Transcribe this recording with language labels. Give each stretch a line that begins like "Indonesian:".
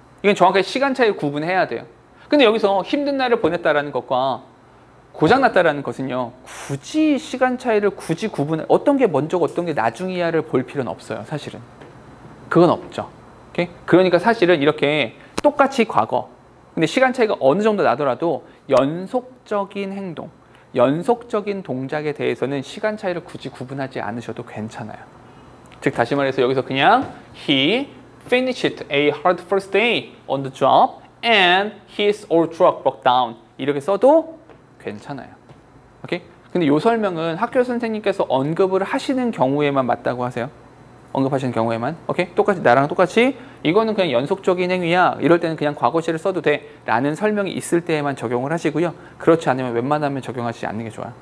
Korean: 이건 정확하게 시간 차이를 구분해야 돼요. 근데 여기서 힘든 날을 보냈다라는 것과 고장났다라는 것은요, 굳이 시간 차이를 굳이 어떤 게 먼저고 어떤 게 나중이야를 볼 필요는 없어요. 사실은 그건 없죠. 오케이? 그러니까 사실은 이렇게 똑같이 과거, 근데 시간 차이가 어느 정도 나더라도 연속적인 행동, 연속적인 동작에 대해서는 시간 차이를 굳이 구분하지 않으셔도 괜찮아요. 즉 다시 말해서 여기서 그냥
English: he finished a hard first day on the job and his old truck broke down
Korean: 이렇게 써도 괜찮아요. 오케이? 근데 이 설명은 학교 선생님께서 언급을 하시는 경우에만 맞다고 하세요. 언급하시는 경우에만. 오케이? 똑같이 나랑 똑같이 이거는 그냥 연속적인 행위야. 이럴 때는 그냥 과거시를 써도 돼. 라는 설명이 있을 때에만 적용을 하시고요. 그렇지 않으면 웬만하면 적용하지 않는 게 좋아요.